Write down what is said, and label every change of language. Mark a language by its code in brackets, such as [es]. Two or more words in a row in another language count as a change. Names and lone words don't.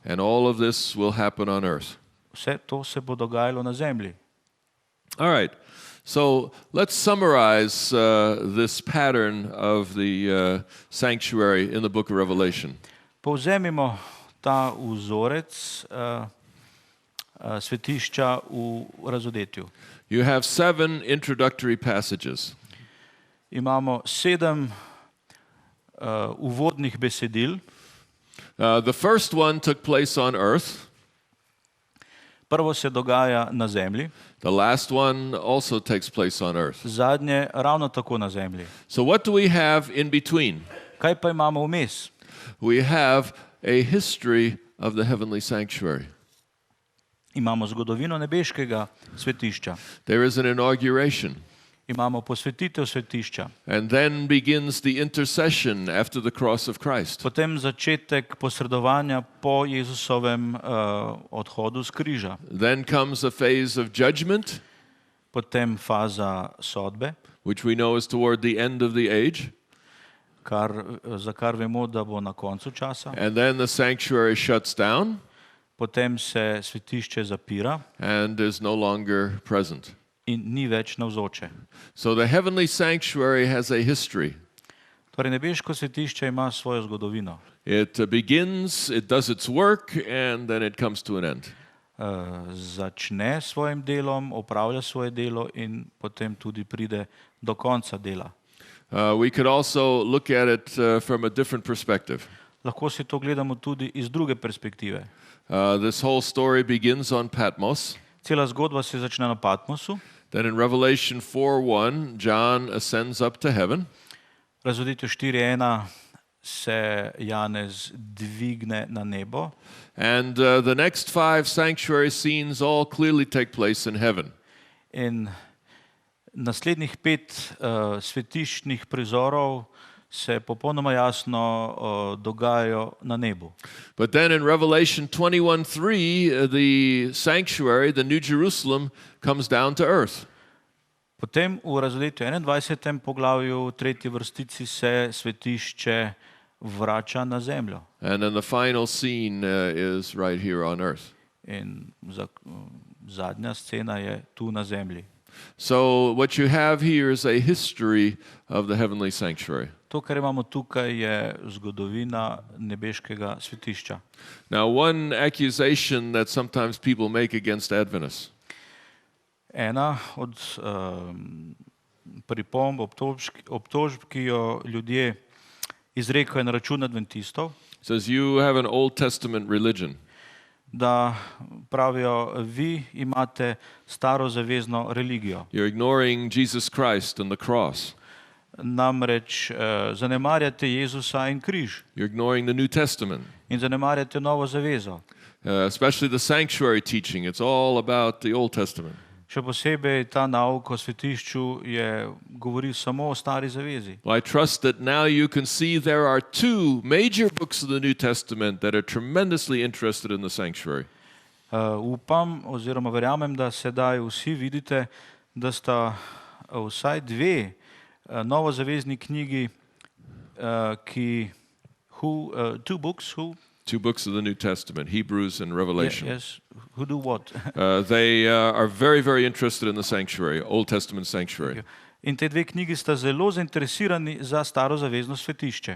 [en] And all of this will happen on earth. [sl] Vse to se bo dogajalo na zemlji. [en] All right. So let's summarize this pattern of the sanctuary in the book of Revelation. [sl] Povzemimo ta vzorec svetišča v Razodetju. [en] You have 7 introductory passages. [sl] Imamo 7 uvodnih besedil. [en] The first one took place on earth. [sl] Prvo se dogaja na zemlji, [en] The last one also takes place on earth. [sl] zadnje ravno tako na zemlji. [en] So what do we have in between? [sl] Kaj pa imamo vmes? [en] We have a history of the heavenly sanctuary. [sl] Imamo zgodovino nebeškega svetišča, [en] There is an inauguration. [sl] imamo posvetitev svetišča, [en] And then begins the intercession after the cross of Christ. [sl] potem začetek posredovanja po Jezusovem odhodu z križa, [en] Then comes a phase of judgment, [sl] potem faza sodbe, [en] which we know is toward the end of the age. [sl] za kar vemo, da bo na koncu časa. [en] And then the sanctuary shuts down [sl] Potem se svetišče zapira [en] and is no longer present. [sl] in ni več navzoče. [en] So the heavenly sanctuary has a history. [sl] Torej, nebeško svetišče ima svojo zgodovino. [en] It begins, it does its work, and then it comes to an end. [sl] Začne s svojim delom, opravlja svoje delo in potem tudi pride do konca dela. [en] We could also look at it from a different perspective. [sl] Lahko si to gledamo tudi iz druge perspektive. [en] This whole story begins on Patmos. [sl] Cela zgodba se začne na Patmosu. [en] Then in Revelation 4:1, John ascends up to heaven. [sl] V Razodetju 4:1 se Janez dvigne na nebo. [en] And the next 5 sanctuary scenes all clearly take place in heaven. [sl] In naslednjih 5 svetiščnih prizorov se popolnoma jasno dogajajo na nebu. [en] But then in Revelation 21:3, the sanctuary, the New Jerusalem, comes down to earth. [sl] Potem v Razodetju 21. poglavju, 3. vrstici, se svetišče vrača na zemljo. [en] And then the final scene is right here on earth. [sl] In zadnja scena je tu na zemlji. [en] So what you have here is a history of the heavenly sanctuary. [sl] To, kar imamo tukaj, je zgodovina nebeškega svetišča. [en] Now, one accusation that sometimes people make against Adventists [sl] Ena od pripomb, obtožb, ki jo ljudje izrekajo na račun adventistov, [en] says you have an Old Testament religion. [sl] da pravijo, vi imate starozavezno religijo. [en] You're ignoring Jesus Christ and the cross. [sl] Namreč zanemarjate Jezusa in križ [en] You're ignoring the New Testament, [sl] in zanemarjate novo zavezo. [en] especially the sanctuary teaching. It's all about the Old Testament. [sl] Še posebej ta nauk o svetišču govori samo o stari zavezi. [en] Well, I trust that now you can see there are 2 major books of the New Testament that are tremendously interested in the sanctuary. [sl] Upam oziroma verjamem, da sedaj vsi vidite, da sta vsaj 2 novozavezni knjigi, [en] two books, 2 books of the New Testament, Hebrews and Revelation. yes, who do what? They are very, very interested in the sanctuary, Old Testament sanctuary. [sl] In te 2 knjigi sta zelo zainteresirani za starozavezno svetišče.